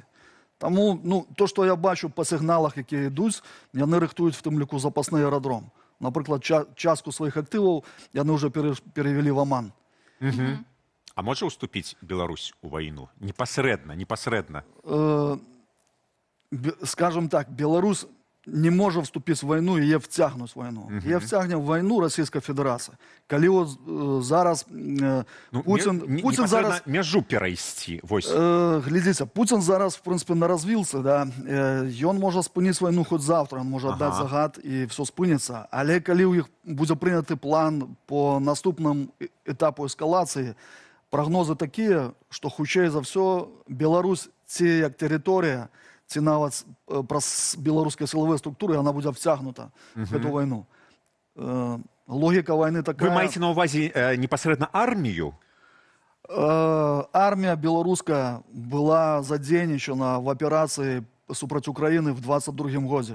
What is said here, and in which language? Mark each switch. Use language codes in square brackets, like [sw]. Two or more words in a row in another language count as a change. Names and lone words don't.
[be] Таму, ну, то, што я бачу па сігналах, якія ідуць, яны рыхтуюць в тым ліку запасны аэрадром. Напрыклад, частку сваіх актываў яны ўжо перевялі в Аман. А можа уступіць Беларусь у вайну? Непасрэдна? [uk] Скажем так, Беларусь не може вступити в війну, її втягнуть в війну. Її втягне в війну Російська Федерація. Коли от зараз Путін зараз... Межу перейсти. Глядіться, Путін зараз, в принципі, не розвівся. Да? Він може спинити війну хоч завтра, він може дати загад і все спиниться. Але коли у них буде прийнятий план по наступному етапу ескалації, прогнози такі, що [be] хутчэй за [uk] все Білорусь, ці як територія, [be] ці нават праз беларускія [uk] силові структури, вона буде втягнута в цю війну. Логіка війни така... Ви маєте на увазі непосередньо армію? Армія білоруська була задзейнічана в операції супроть України в 22-м годі.